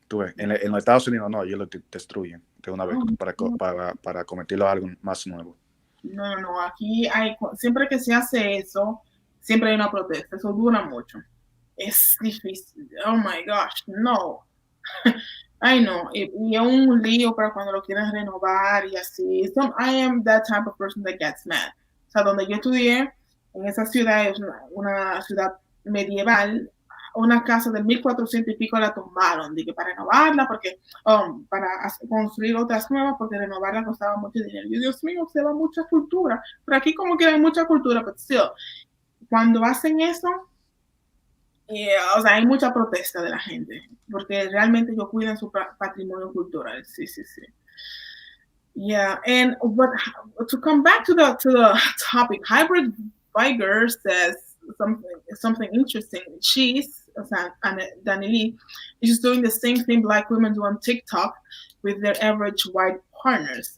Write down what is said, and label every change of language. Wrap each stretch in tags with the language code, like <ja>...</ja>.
<es>Tú ves, en los Estados Unidos no, ellos lo destruyen de una vez para convertirlo a algo más nuevo. No, aquí siempre que se hace eso, siempre hay una protesta, eso dura mucho. Es difícil,</es> <en>oh my gosh,</en> <es>no. Ay, no, y es un lío para cuando lo quieren renovar y así.</es> <en>I am that type of person that gets mad.</en> <es>O sea, donde yo estudié, en esa ciudad, es una ciudad medieval, una casa de 1400 y pico la tumbaron, dije, para renovarla, porque para construir otras nuevas, porque renovarla costaba mucho dinero. Y Dios mío, se va mucha cultura. Pero aquí como que hay mucha cultura, pero still, cuando hacen eso, o sea, hay mucha protesta de la gente, porque realmente ellos cuidan su patrimonio cultural. Sí.</es> <en>Yeah, and to come back to the topic, hybrid Viger says something interesting. She's DANI LEIGH is doing the same thing black women do on TikTok with their average white partners.</en>